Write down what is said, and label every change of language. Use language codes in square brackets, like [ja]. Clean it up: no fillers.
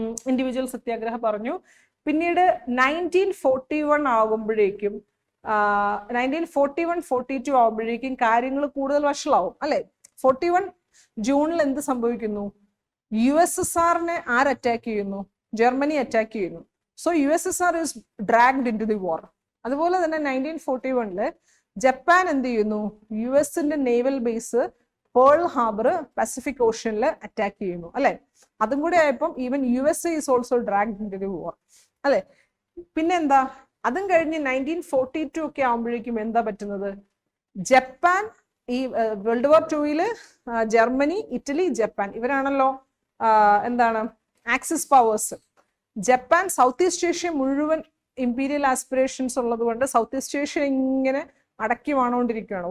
[ml] Individual സത്യാഗ്രഹ പറഞ്ഞു. പിന്നീട് 1941 ആകുമ്പോഴേക്കും 1941-42 ആകുമ്പോഴേക്കും കാര്യങ്ങൾ കൂടുതൽ വഷളാവും അല്ലെ. 41 ജൂണിൽ എന്ത് സംഭവിക്കുന്നു? USSRനെ ആര് അറ്റാക്ക് ചെയ്യുന്നു? ജർമ്മനി അറ്റാക്ക് ചെയ്യുന്നു. [en] So USSR is dragged into the war. [ml] അതുപോലെ തന്നെ 1941 ജപ്പാൻ എന്ത് ചെയ്യുന്നു? US-ന്റെ naval base Pearl Harbor Pacific ഓഷ്യനിൽ attack ചെയ്യുന്നു അല്ലെ. അതും കൂടെ ആയപ്പം [en] even USA is also dragged into the war [ml] അല്ലെ. പിന്നെന്താ, അതും കഴിഞ്ഞ് 1942 ഒക്കെ ആകുമ്പോഴേക്കും എന്താ പറ്റുന്നത്? ജപ്പാൻ ഈ world war 2 Germany, Italy, Japan ഇവരാണല്ലോ എന്താണ് axis powers. Japan south east Asia മുഴുവൻ ഇമ്പീരിയൽ ആസ്പിറേഷൻസ് ഉള്ളത് കൊണ്ട് സൗത്ത് ഈസ്റ്റ് ഏഷ്യ ഇങ്ങനെ അടക്കി വാണോണ്ടിരിക്കുകയാണ്.